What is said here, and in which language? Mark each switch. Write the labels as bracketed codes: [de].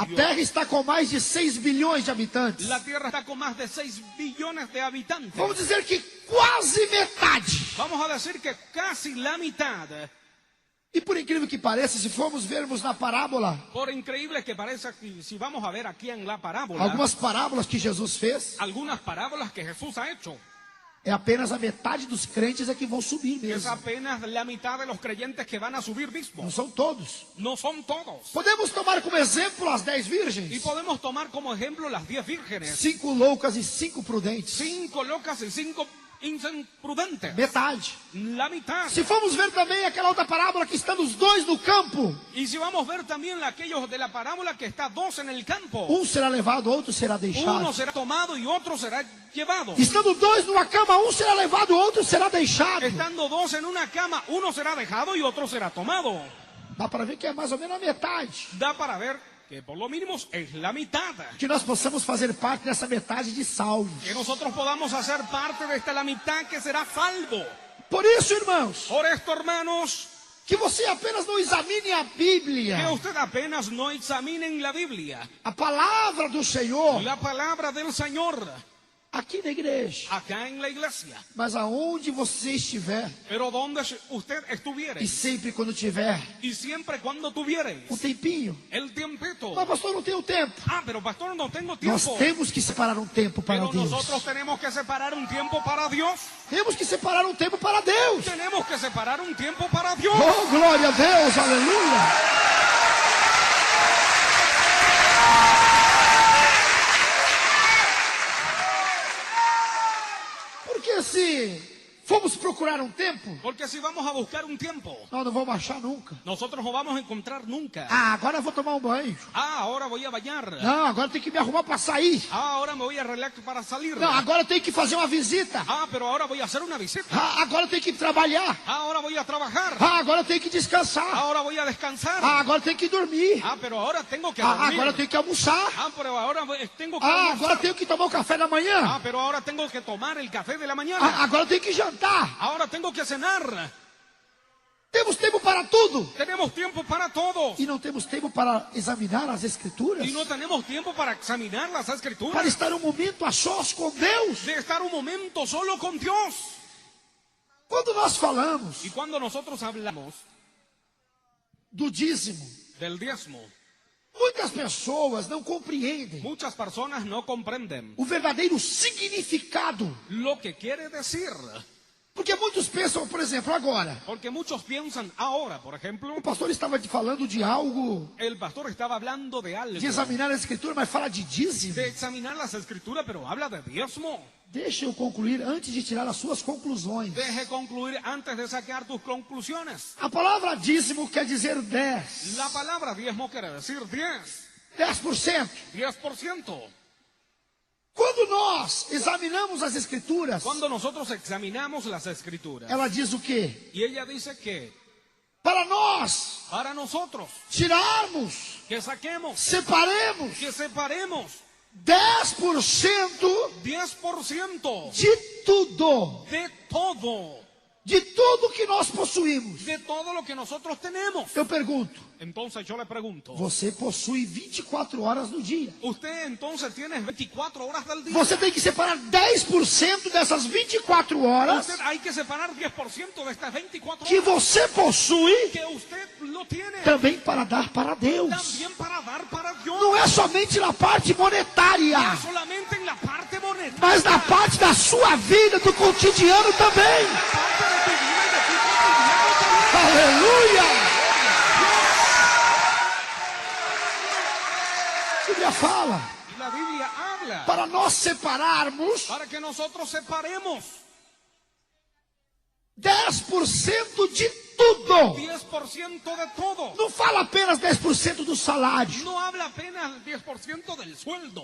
[pt] A Terra está com mais de 6 bilhões de habitantes. [es] La tierra está con más de 6 billones de habitantes. [pt] Vamos dizer que quase metade. [es] Vamos a decir que casi la mitad. [pt] E por incrível que pareça, se formos vermos na parábola, [es] Por increíble que parezca, si vamos a ver aquí en la parábola, [pt] algumas parábolas que Jesus fez, [es] algunas parábolas que Jesús ha hecho, [pt] é apenas a metade dos crentes é que vão subir [es] es [pt] mesmo. [es] apenas la mitad de los creyentes que van a subir [pt] Não [es] mismo. [pt] são todos. [es] No son todos. [pt] Podemos tomar como exemplo as 10 [es] Y [pt] virgens. [es] podemos tomar como ejemplo las 10 vírgenes. [pt] 5 loucas e 5 prudentes. [es] 5 locas y 5 imprudentes. [pt] Metade. [es] La mitad. [pt] Se formos ver também aquela outra parábola que estão os dois no campo, [es] Y si vamos a ver también aquellos de la parábola que está 2 en el campo. [pt] será levado, outro será [es] Uno [pt] deixado. [es] será tomado y otro será llevado. [pt] Estando 2 numa cama, será levado, outro será deixado. [es] Estando 2 en una cama, uno será dejado y otro será tomado. [pt] Dá para ver que é mais ou menos a metade. [es] Da para ver que que por lo mínimo es la mitad. [pt] Que nós possamos fazer parte dessa metade de salvos. [es] Que nosotros podamos hacer parte de esta la mitad que será salvo. [pt] Por isso, irmãos, [es] Por esto, hermanos, [pt] que você apenas não examine a Bíblia, [es] que usted apenas no examinen la Biblia, [pt] a palavra do Senhor, [es] la palabra del Señor, [pt] aqui na igreja, [es] acá en la iglesia. [pt] mas aonde você estiver, [es] Pero donde usted estuviere, [pt] e sempre quando tiver [es] y siempre cuando tuviere [pt] um tempinho. [es] el tiempito. [pt] Mas pastor, não tenho tempo. [es] Ah, pero pastor, no tengo tiempo. [pt] temos que separar um tempo para [es] Pero [pt] Deus. [es] nosotros tenemos que separar un tiempo para Dios. [pt] Temos que separar um tempo para Deus. [es] Tenemos que separar un tiempo para Dios. [pt] Oh, glória a Deus, aleluia. Porque se formos procurar um tempo, [es] Porque si vamos a buscar un tiempo, [pt] nós não vamos achar nunca. [es] nosotros no vamos a encontrar nunca. [pt] Ah, agora eu vou tomar um banho. [es] Ah, ahora voy a bañar. [pt] Não, agora eu tenho que me arrumar para sair. [es] Ah, ahora me voy a arreglar para salir. [pt] Não, agora eu tenho que fazer uma visita. [es] Ah, pero ahora voy a hacer una visita. [pt] Ah, agora eu tenho que trabalhar. [es] Ah, ahora voy a trabajar. [pt] Ah, agora eu tenho que descansar. [es] Ahora voy a descansar. [pt] Ah, agora eu tenho que dormir. [es] Ah, pero ahora tengo que Ah, dormir. [pt] agora eu tenho que almoçar. [es] Ah, pero ahora tengo que Ah, almorzar. [pt] agora eu tenho que tomar o café da manhã. [es] Ah, pero ahora tengo que tomar el café de la mañana. [pt] Ah, agora eu tenho que jantar. [es] Ahora tengo que cenar. [pt] Temos tempo para tudo. [es] Tenemos tiempo para todo. [pt] E não temos tempo para examinar as Escrituras. [es] Y no tenemos tiempo para examinar las [pt] Para [es] escrituras. [pt] estar um momento a sós com Deus. [es] De estar un momento solo con Dios. [pt] Quando nós falamos [es] Y cuando nosotros hablamos [pt] do dízimo, [es] del diezmo, [pt] muitas pessoas não compreendem [es] muchas personas no comprenden [pt] o verdadeiro significado. [es] lo que quiere decir. [pt] Porque muitos pensam, por exemplo, agora. [es] Porque muchos piensan ahora, por ejemplo, [pt] O pastor estava falando de algo, [es] el pastor estaba hablando de algo, [pt] de examinar a Escritura, mas fala de dízimo. [es] de examinar las escrituras, pero habla de diezmo. [pt] Deixa eu concluir antes de tirar as suas conclusões. [es] Deje concluir antes de sacar tus conclusiones. [pt] A palavra dízimo quer dizer 10. [es] La palabra diezmo quiere decir 10. [pt] 10%. [es] 10%. [pt] Quando nós examinamos as Escrituras, [es] Cuando nosotros examinamos las escrituras, [pt] ela diz o quê? [es] y ella dice que [pt] Para nós [es] para nosotros, [pt] tirarmos, [es] que saquemos, [pt] separemos [es] que separemos [pt] 10% [es] 10% [pt] de tudo, [es] de todo [pt] que nós possuímos. [es] de todo lo que nosotros tenemos. [pt] Eu pergunto, [es] Entonces yo le pregunto, [pt] você possui 24 horas no dia. [es] usted entonces tiene 24 horas del día. [pt] Você tem que separar 10% dessas 24 horas [es] Usted hay que separar 10% de estas 24 [pt] que [es] horas [pt] você possui [es] que usted lo tiene [pt] também para dar para Deus. [es] también para dar para Dios. [pt] Não é somente na parte monetária, [es] No solamente en la parte monetaria, [pt] mas na parte da sua vida, do cotidiano também. [es] la parte de tu vida y de tu cotidiano también. [pt] Aleluia! A Bíblia fala [es] Y la Biblia habla [pt] para nós separarmos [es] para que nosotros separemos [pt] 10% de tudo. [es] 10% de todo. [pt] Não fala apenas 10% do salário [es] No habla apenas 10% del sueldo